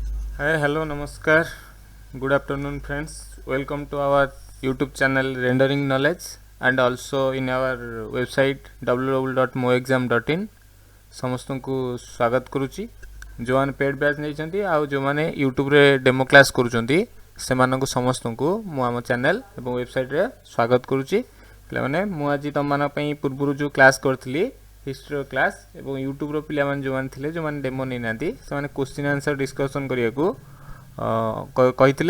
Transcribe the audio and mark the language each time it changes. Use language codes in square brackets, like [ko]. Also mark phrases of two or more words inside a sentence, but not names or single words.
[en] Hi, hello, namaskar. Good afternoon, friends. Welcome to our YouTube channel Rendering Knowledge and also in our website www.moexam.in. [or] ସମସ୍ତଙ୍କୁ ସ୍ୱାଗତ କରୁଛି। ଯେଉଁମାନେ [en] paid batch [or] ନେଇଛନ୍ତି ଆଉ ଯେଉଁମାନେ ୟୁଟ୍ୟୁବରେ [en] demo class [or] କରୁଛନ୍ତି ସେମାନଙ୍କୁ ସମସ୍ତଙ୍କୁ ମୁଁ ଆମ ଚ୍ୟାନେଲ ଏବଂ ୱେବସାଇଟ୍ରେ ସ୍ୱାଗତ କରୁଛି। ପିଲାମାନେ ମୁଁ ଆଜି ତୁମମାନଙ୍କ ପାଇଁ ପୂର୍ବରୁ ଯେଉଁ କ୍ଲାସ୍ କରିଥିଲି [en] historyର class [or] ଏବଂ ୟୁଟ୍ୟୁବର ପିଲାମାନେ ଯେଉଁମାନେ ଥିଲେ ଯେଉଁମାନେ ଡେମୋ ନେଇନାହାନ୍ତି ସେମାନେ [en] question answer discussion [or] କରିବାକୁ କହିଥିଲେ।